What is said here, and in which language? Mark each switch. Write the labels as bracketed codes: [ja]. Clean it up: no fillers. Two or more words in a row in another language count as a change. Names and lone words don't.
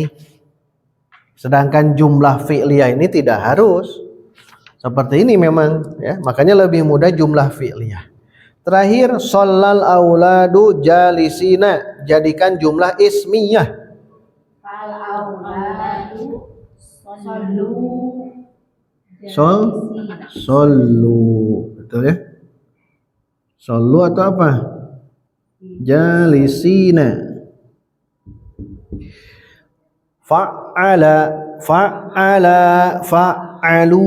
[id] Sedangkan jumlah fi'liyah ini tidak harus. Seperti ini memang ya. Makanya lebih mudah jumlah fi'liyah. Terakhir, [ar] صلى الأولاد جالسين. [id] Jadikan jumlah ismiyah. [ar] فالأولاد صلوا. [id] Sollu. Betul ya? Sollu atau apa? Jalisina. Fa'alu.